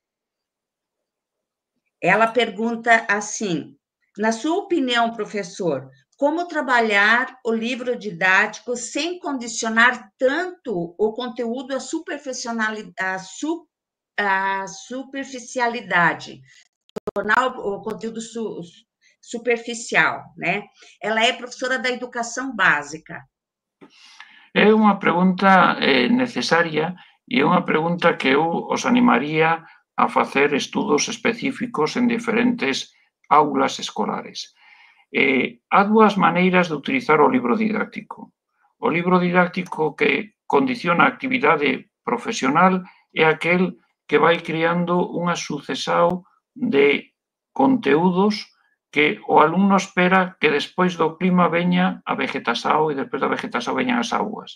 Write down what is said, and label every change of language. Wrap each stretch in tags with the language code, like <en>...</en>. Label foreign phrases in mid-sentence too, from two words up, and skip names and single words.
<pt>Ela pergunta assim: na sua opinião, professor, como trabalhar o livro didático sem condicionar tanto o conteúdo à superficialidade, tornar o conteúdo superficial, né? Ela é professora da educação básica.</pt> <gl>É unha pregunta necesaria e é unha pregunta que eu os animaría a facer estudos específicos en diferentes aulas escolares. Há dúas maneiras de utilizar o libro didáctico. O libro didáctico que condiciona a actividade profesional é aquel que vai criando unha sucesión de conteúdos que o alumno espera que despois do clima veña a vegetación e despois da vegetación veñan as augas.</gl>